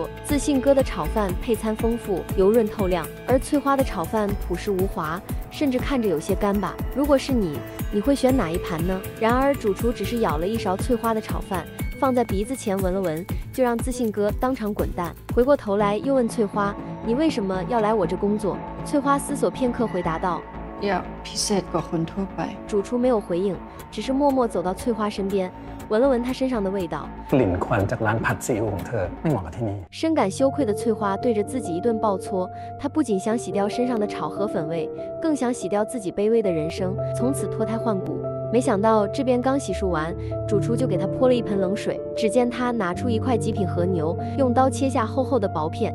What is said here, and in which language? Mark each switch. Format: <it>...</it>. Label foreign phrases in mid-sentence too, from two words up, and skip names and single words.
<zh>自信哥的炒饭配餐丰富，油润透亮，而翠花的炒饭朴实无华，甚至看着有些干巴。如果是你会选哪一盘呢？然而主厨只是舀了一勺翠花的炒饭，放在鼻子前闻了闻，就让自信哥当场滚蛋。回过头来又问翠花，你为什么要来我这工作？翠花思索片刻回答道，</zh> <th>要พิเศษกว่าคนทั่วไป。</th> <zh>主厨没有回应，只是默默走到翠花身边，闻了闻她身上的味道。</zh> <th>กลิ่นควันจากร้านผัดซีอิ๊วของเธอไม่เหมาะกับที่นี่。</th> <zh>深感羞愧的翠花对着自己一顿暴搓，她不仅想洗掉身上的炒河粉味，更想洗掉自己卑微的人生，从此脱胎换骨。没想到这边刚洗漱完，主厨就给他泼了一盆冷水。只见他拿出一块极品和牛，用刀切下厚厚的薄片。</zh>